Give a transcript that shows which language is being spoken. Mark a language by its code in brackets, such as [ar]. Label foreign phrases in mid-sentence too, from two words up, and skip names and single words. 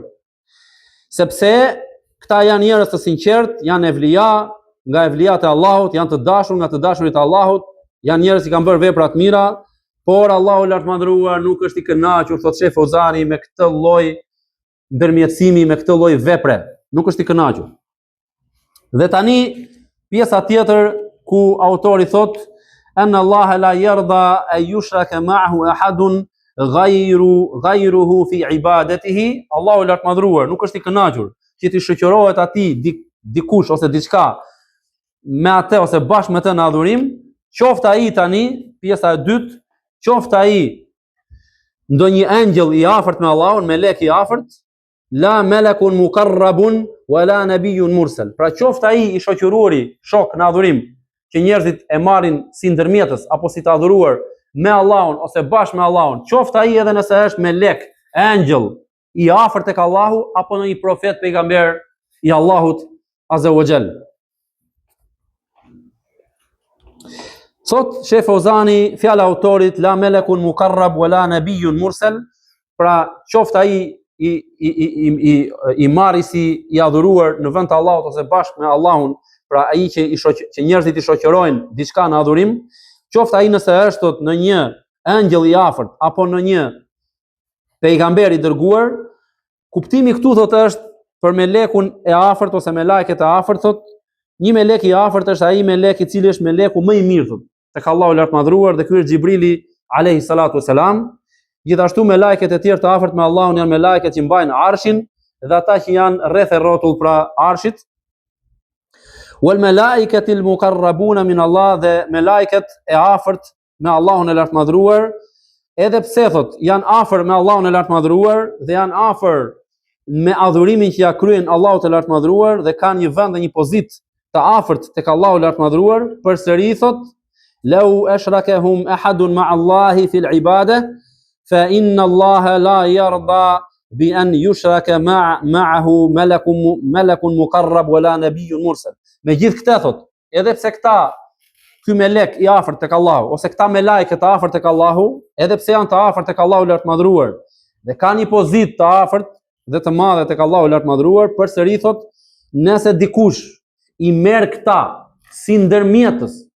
[sq] Sepse këta janë njerëz të sinqert, janë evlija, nga evlijat e Allahut, janë të dashur nga të dashurit e Allahut, janë njerëz që kanë bërë vepra të mira, por Allahu i lartë madhruar nuk është i kënaqur, thotë Sheh Fauzani, me këtë lloj ndërmjetësimi, me këtë lloj vepre, nuk është i kënaqur. Dhe tani pjesa tjetër ku autori thot [ar] أن الله لا يرضى أن يشرك معه أحد غيره في عبادته, [sq] Allahu i lartë madhruar nuk është i kënaqur që ti shoqërohet atij dikush ose diçka me atë ose bashkë me të në adhurim, qoftë ai tani, pjesa e dytë, qoftë ai ndonjë angjëll i afërt me Allahun, melek i afërt, [ar] لا ملك مقرب ولا نبي مرسل. [sq] Pra qoftë ai i shoqëruari, shok në adhurim, që njerëzit e marrin si ndërmjetës apo si të adhuruar me Allahun ose bashkë me Allahun, qoftë ai edhe nëse është melek, angjëll i afërt tek Allahu apo ndonjë profet pejgamber i Allahut [ar] عز وجل. [sq] Sot Sheh Fauzani, fjala autorit [ar] لا ملك مقرب ولا نبي مرسل, [sq] pra qoftë ai i marri si i adhuruar në vend të Allahut ose bashkë me Allahun, pra ai që njerëzit i shoqërojnë diçka në adhurim, qoftë ai nëse është në një angjëll i afërt apo në një pejgamber i dërguar, kuptimi këtu thotë është për melekun e afërt ose me lajket e afërt, thotë një melek i afërt është ai melek i cili është meleku më i mirë thotë tek Allahu i lartë madhruar, dhe ky është Xhibrili [ar] عليه الصلاة والسلام. [sq] Gjithashtu me lajket e tjerë të afërt me Allahun janë me lajket që mbajnë arshin, dhe ata që janë rreth e rrotull pra arshit. [ar] والملائكة المقربون من الله, [sq] dhe melajket e afërt me Allahun e lartmadhëruar, edhe pse thot janë afër me Allahun e lartmadhëruar dhe janë afër me adhurimin që ja kryen Allahut e lartmadhëruar dhe kanë një vend dhe një pozitë të afërt tek Allahu i lartmadhëruar, përsëri thot [ar] لو أشركهم أحد مع الله في العبادة فإن الله لا يرضى بأن يشرك معه ملك مقرب ولا نبي مرسل. [sq] Me gjithë këta thot, edhe pse ky melek i afërt tek Allahu ose këta melajke të afërt tek Allahu, edhe pse janë të afërt tek Allahu i lartmadhëruar dhe kanë një pozitë të afërt dhe të madhe tek Allahu i lartmadhëruar, përsëri thot, nëse dikush i merr këta si ndërmjetës,